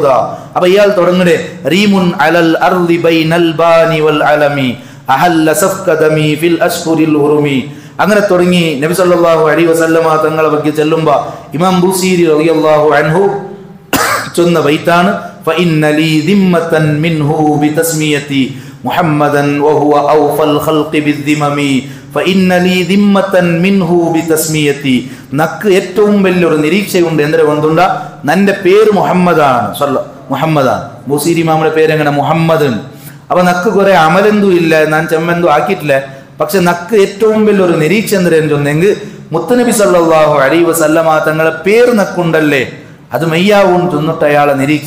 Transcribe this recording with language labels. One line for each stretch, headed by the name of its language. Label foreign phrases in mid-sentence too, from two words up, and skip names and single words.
Malayalam: അപ്പൊ ഇയാൾ തുടങ്ങണേ
Arabic: ريم على الأرض بين البان والعلم أحل سفك دمي في الأشهر الحرم.
Malayalam: അങ്ങനെ തുടങ്ങി നബി
Arabic: صلى الله عليه وسلم
Malayalam: തങ്ങളെ ಬಗ್ಗೆ ചെല്ലുമ്പോ ഇമാം ബൂസീരി
Arabic: رضي الله عنه
Malayalam: ചൊന്ന ബൈത്താണ്
Arabic: فإن لي ذمة منه بتسميتي محمدا وهو أوفى الخلق بالذمم فإن لي ذمة منه بتسميتي.
Malayalam: നക്ക് ഏറ്റവും വലിയൊരു നിരീക്ഷയുണ്ട്. എന്തിനെ കൊണ്ടുണ്ട? നന്റെ പേര് മുഹമ്മദാണ്. മുഹമ്മദാണ് ബുസീരി ഇമാമിന്റെ പേര് എങ്ങനെ? മുഹമ്മദ്. അപ്പൊ നക്ക് കുറെ അമലെന്തും ഇല്ല, ഞാൻ ചെമ്മെന്തും ആക്കിയിട്ടില്ല. പക്ഷെ നക്ക് ഏറ്റവും വലിയൊരു നിരീക്ഷ എന്തിനെന്ന് ചൊന്നെങ്കിൽ മുത്തുനബി
Arabic: صلى الله عليه وسلم
Malayalam: തങ്ങളെ പേര് നക്കുണ്ടല്ലേ, അത് മെയ്യാവും ചൊന്നിട്ട് അയാളെ നിരീക്ഷ.